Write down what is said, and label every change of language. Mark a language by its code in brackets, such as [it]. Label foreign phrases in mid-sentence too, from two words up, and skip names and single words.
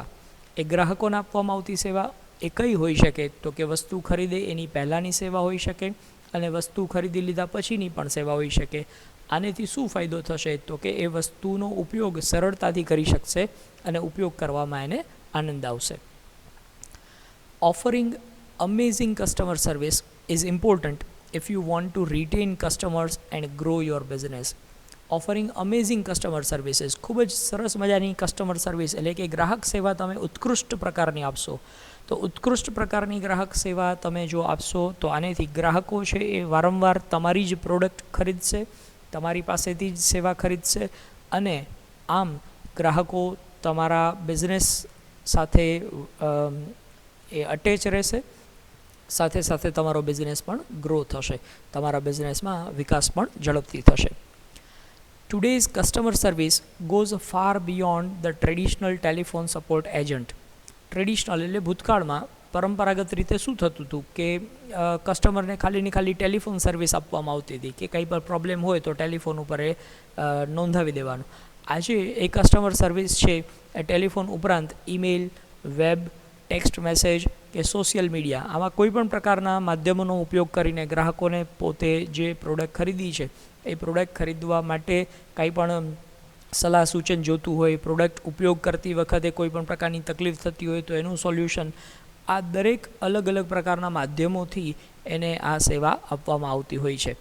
[gu] એ ગ્રાહકોને આપવામાં આવતી સેવા એ કઈ હોઈ શકે? તો કે વસ્તુ ખરીદે એની પહેલાંની સેવા હોઈ શકે, અને વસ્તુ ખરીદી લીધા પછીની પણ સેવા હોઈ શકે. આનેથી શું ફાયદો થશે તો કે એ વસ્તુનો ઉપયોગ સરળતાથી કરી શકશે અને ઉપયોગ કરવામાં એને આનંદ આવશે. [en] Offering amazing customer service is important if you want to retain customers and grow your business. Offering amazing customer services, [gu] ખૂબ જ સરસ મજાની [en] customer service [gu] એટલે કે ગ્રાહક સેવા તમે ઉત્કૃષ્ટ પ્રકારની આપશો. તો ઉત્કૃષ્ટ પ્રકારની ગ્રાહક સેવા તમે જો આપશો તો આનેથી ગ્રાહકો છે એ વારંવાર તમારી જ પ્રોડક્ટ ખરીદશે, તમારી પાસેથી જ સેવા ખરીદશે અને આમ ગ્રાહકો તમારા બિઝનેસ સાથે એ અટેચ રહેશે. સાથે સાથે તમારો બિઝનેસ પણ ગ્રો થશે, તમારા બિઝનેસમાં વિકાસ પણ ઝડપથી થશે. [en] Today's customer service goes far beyond the traditional telephone support agent. [gu] ટ્રેડિશનલ એટલે ભૂતકાળમાં પરંપરાગત રીતે શું થતું હતું કે કસ્ટમરને ખાલી [en] telephone service [gu] આપવામાં આવતી હતી કે કંઈ પણ પ્રોબ્લેમ હોય તો ટેલિફોન ઉપર એ નોંધાવી દેવાનું. આજે એ [en] customer service [gu] છે એ ટેલિફોન ઉપરાંત [en] email, web, text message [gu] કે [en] social media [gu] આમાં કોઈ પણ પ્રકારના માધ્યમોનો ઉપયોગ કરીને ગ્રાહકોને પોતે જે પ્રોડક્ટ ખરીદી છે એ પ્રોડક્ટ ખરીદવા માટે કંઈ પણ સલાહ સૂચન જોતું હોય, પ્રોડક્ટ ઉપયોગ કરતી વખતે કોઈ પણ પ્રકારની તકલીફ થતી હોય તો એનું સોલ્યુશન, આ દરેક અલગ અલગ પ્રકારના માધ્યમોથી એને આ સેવા આપવામાં આવતી હોય છે.